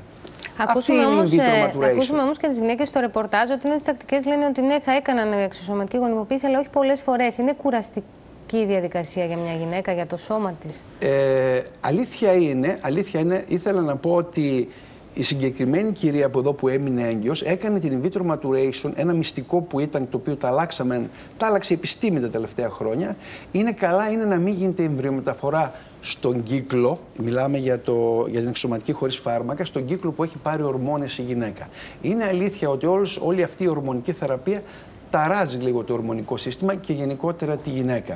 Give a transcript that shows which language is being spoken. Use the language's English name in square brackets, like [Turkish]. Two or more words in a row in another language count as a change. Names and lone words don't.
[Greek] Ακούσουμε όμως και τις γυναίκες στο ρεπορτάζ ότι είναι στις τακτικές, λένε ότι ναι, θα έκαναν εξωσωματική γονιμοποίηση, αλλά όχι πολλές φορές. Είναι κουραστική η διαδικασία για μια γυναίκα, για το σώμα της. Αλήθεια είναι, ήθελα να πω ότι η συγκεκριμένη κυρία από εδώ που έμεινε έγκυος έκανε την [English] in vitro maturation, [Greek] ένα μυστικό που ήταν, το οποίο τα άλλαξε η επιστήμη τα τελευταία χρόνια. Είναι να μην γίνεται εμβριομεταφορά στον κύκλο, μιλάμε για την εξωσωματική χωρίς φάρμακα, στον κύκλο που έχει πάρει ορμόνες η γυναίκα. Είναι αλήθεια ότι όλη αυτή η ορμονική θεραπεία ταράζει λίγο το ορμονικό σύστημα και γενικότερα τη γυναίκα.